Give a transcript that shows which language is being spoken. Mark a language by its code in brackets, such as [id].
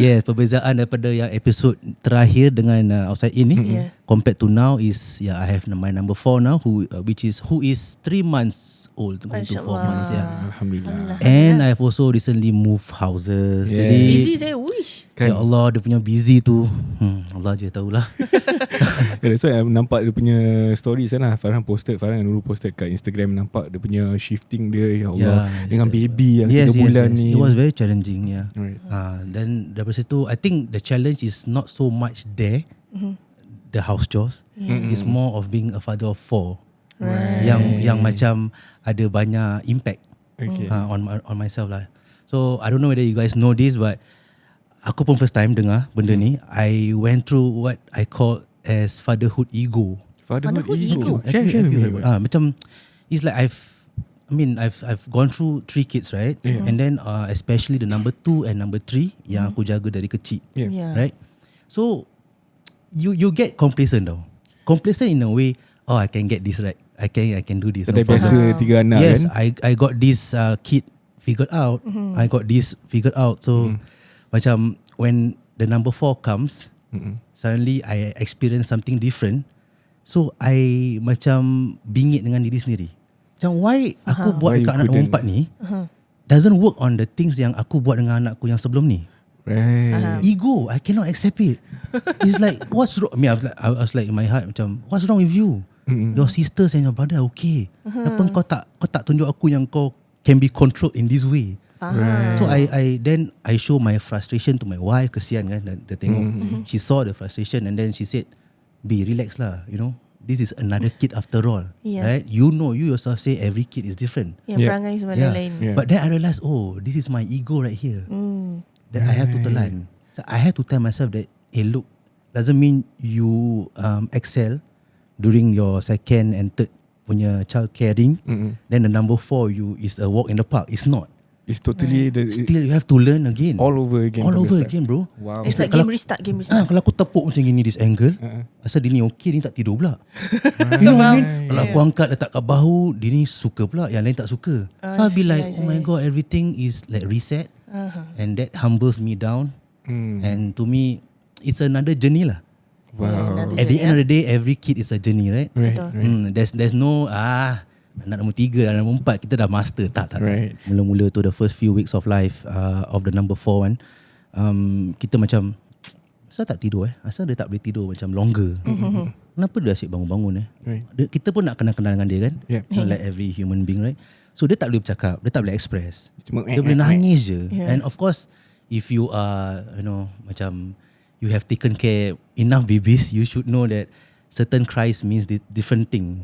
[ms] Perbezaan daripada yang episod terakhir dengan OUTSIDEIN ni. [en] Compared to now is I have my number 4 now, who is 3 months old, going to 4 months. [ar] Alhamdulillah. [en] And I've also recently moved houses. [ms] Jadi busy saya, wish. Ya Allah, dia punya busy tu. Allah je tahulah. So I nampak dia punya story sana. Farhan dan Nurul [en] posted [ms] kat Instagram, nampak dia punya shifting dia, ya Allah, dengan baby yang 3 bulan ni. [en] It was very challenging, Right. Then [ms] dari situ, [en] I think the challenge is not so much there, the house chores. It's more of being a father of 4. Right. [ms] Yang macam ada banyak [en] impact on myself [ms] lah. [en] So I don't know whether you guys know this, but [ms] aku pun first time dengar benda ni. [en] I went through what I call as fatherhood ego. Fatherhood ego. Share [ms] Macam [en] it's like I've gone through 3 kids, right? Yeah. And then especially the number 2 and number 3 [ms] yang aku jaga dari kecil, [en] Yeah. right? So you get complacent though. Complacent in a way, I can get this right. I can do this. [ms] So dah biasa 3 anak [en] Yes, [ms] kan. [en] I got this kid figured out. I got this figured out. So macam when the number 4 comes, suddenly I experience something different. [ms] So I macam bingit dengan diri sendiri. Macam why aku buat [en] Why [ms] dekat [en] you [ms] anak nombor 4 ni [en] doesn't work on the things [ms] yang aku buat dengan anakku yang sebelum ni. [en] Right. Ego, I cannot accept it. It's like what's wrong? I mean, I was like in my heart macam what's wrong with you? Your sisters and your brother okay. [ms] Kenapa kau tak tunjuk aku yang kau [en] can be controlled in this way? Right. So I show my frustration to my wife. [ms] Kesian kan dia tengok. [en] She saw the frustration and then she said, "Be relax lah, you know. This is another kid after all, right? You yourself say every kid is different. [ms] Perangai sebenarnya lain. [en] Yeah. But then I realized, this is my ego right here. That I have to telan. So I have to tell myself that, look, doesn't mean you excel during your second and third punya child caring. Then the number 4 you is a walk in the park. It's not. It's totally Still you have to learn again. all over again. All over again, bro. Wow. It's like [ms] Kalau- [en] game restart. [ms] Kalau aku tepuk macam gini [en] this angle, [ms] asal dia ni okay, dia tak tidur pula. [en] You know what I mean? [ms] Kalau aku angkat letak kat bahu, dia ni suka pula, yang lain tak suka. [en] So I'll be like, oh my god, everything is like reset. And that humbles me down. And to me, it's another journey lah. Wow. At the end of the day, every kid is a journey, right? Right. There's no [ms] anak nombor 3, anak nombor 4 kita dah master. Tak. [en] Right. [ms] Mula-mula tu [en] the first few weeks of life of the number 4 one, [ms] kita macam asal tak tidur asal dia tak boleh tidur macam longer. Kenapa dia asyik bangun-bangun [en] Right. [ms] Kita pun nak kenal-kenal dengan dia kan. [en] Yeah. Like every human being, right? [ms] So dia tak boleh bercakap, dia tak boleh express. Cuma Dia boleh nangis je. [en] Yeah. And of course, if you are, macam you have taken care enough babies, you should know that certain cries means different thing.